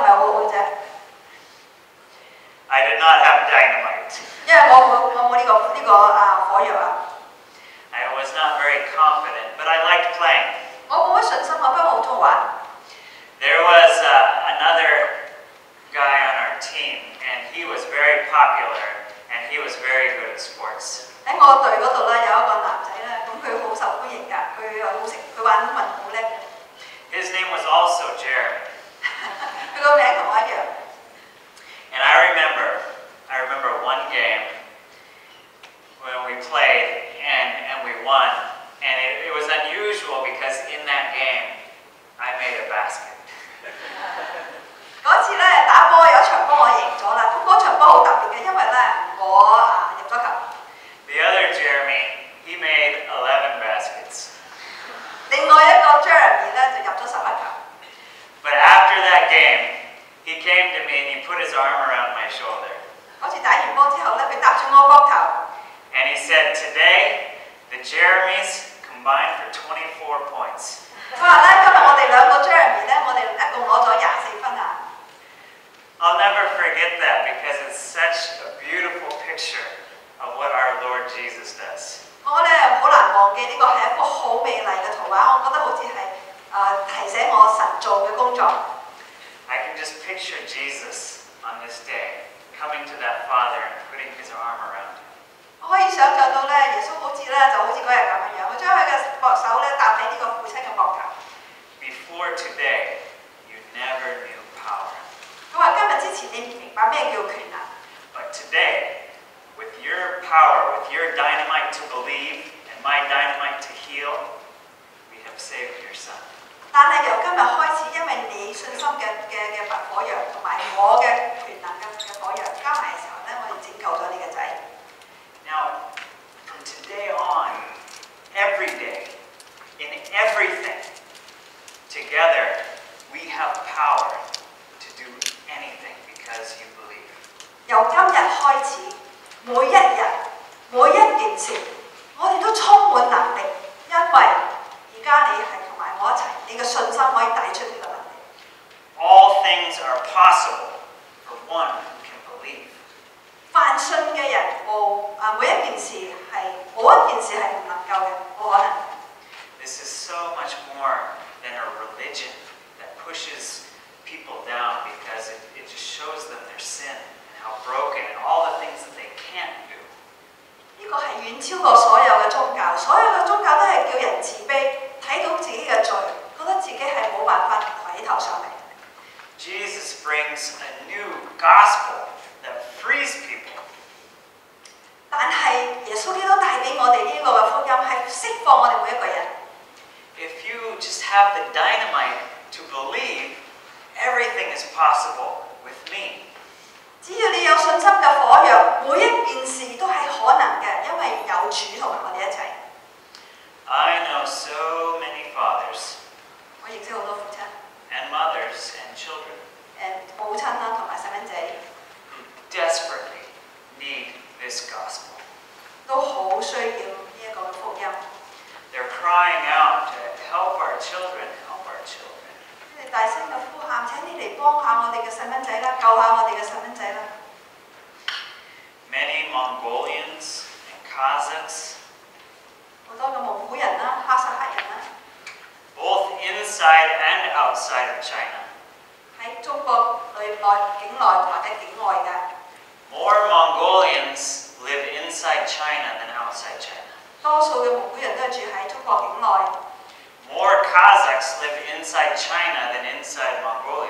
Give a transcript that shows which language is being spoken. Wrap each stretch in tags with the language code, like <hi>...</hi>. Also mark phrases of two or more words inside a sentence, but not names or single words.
<yue>嘅啫，</yue> <en>I did not have dynamite.</en> <yue>因為我冇呢個火藥啊，</yue> <en>I was not very confident, but I liked playing.</en> <yue>我冇乜信心啊，不過我好中意玩。</yue> <en>There was another guy on our team, and he was very popular, and he was very good at sports.</en> <yue>喺我隊嗰度咧有一個男仔咧，咁佢好受歡迎㗎，佢又好識，佢玩英文好叻嘅，</yue> <en>His name was also Jeremy.</en> <yue>佢個名同我一樣。</yue> <en>And I remember one game when we played and we won. And it was unusual because in that game, I made a basket.</en> <yue>嗰次咧打波有一場波我贏咗啦，咁嗰場波好特別嘅，因為咧我入咗球。</yue> <en>The other Jeremy, he made 11 baskets.</en> <yue>另外一個 Jeremy 咧就入咗11球。</yue> <en>But after that game, he came to me and he put his arm around my shoulder.</en> <yue>嗰次打完波之後咧，佢搭住我膊頭，</yue> <en>And he said, today, the Jeremys combined for 24 points.</en> <yue>佢話咧今日我哋兩個 Jeremy 咧，我哋一共攞咗24分啊！</yue> <en>I'll never forget that because it's such a beautiful picture of what our Lord Jesus does.</en> <yue>我咧好難忘記呢個係一幅好美麗嘅圖畫，我覺得好似係提醒我神做嘅工作。</yue> <en>I can just picture Jesus on this day coming to that Father and putting his arm around him.</en> <yue>我可以想像到咧，耶穌好似嗰日咁樣，佢將佢嘅手咧搭喺呢個父親嘅膊頭。</yue> <en>Before today, you never knew power.</en> <yue>佢話今日之前你唔明白咩叫權能，</yue> <en>But today, with your power, with your dynamite to believe and my dynamite to heal, we have saved your son.</en> <yue>但係由今日開始，因為你信心嘅火藥同埋我嘅權能嘅火藥加埋嘅時候咧，我哋拯救咗你嘅仔。</yue> <en>Now, from today on, every day, in everything, together, we have power to do anything because you believe.</en> <yue>由今日開始，每一日每一件事，我哋都充滿能力，因為而家你係同埋我一齊，你嘅信心可以帶出呢個能力。</yue> <en>All things are possible for one who can believe.</en> <yue>凡信嘅人每一件事冇一件事係唔能夠嘅，冇可能。</yue> <en>This is so much more than a religion that pushes people down because it just shows them their sin and how broken and all the things that they can't do.</en> <yue>呢個係遠超過所有嘅宗教，所有嘅宗教都係叫人自卑，睇到自己嘅罪，覺得自己係冇辦法抬起頭上嚟。</yue> <en>Jesus brings a new gospel that frees people.</en> <yue>但係耶穌基督帶俾我哋呢個嘅福音係釋放我哋每一個人。</yue> <en>If you just have the dynamite to believe, everything is possible with me.</en> <yue>只要你有信心嘅火藥，每一件事都係可能嘅，因為有主同埋我哋一齊。</yue> <en>I know so many fathers</en> <yue>我認識好多父親、</yue> <en>and mothers and children</en> <yue>母親啦，同埋細蚊仔</yue> <en>who desperately need this gospel.</en> <yue>都好需要呢一個嘅福音。</yue> <en>They're crying out to help our children, help our children.</en> <yue>佢哋大聲嘅呼喊：請你嚟幫下我哋嘅細蚊仔啦，救下我哋嘅細蚊仔啦！</yue> <en>Many Mongolians and Kazakhs,</en> <yue>好多嘅蒙古人啦、哈薩克人啦，</yue> <en>both inside and outside of China.</en> <yue>喺中國境內或者境外嘅，</yue> <en>More Mongolians live inside China than outside China.</en> <yue>多數嘅蒙古人都係住喺中國境內，</yue> <en>More Kazakhs live inside China than inside Mongolia.</en>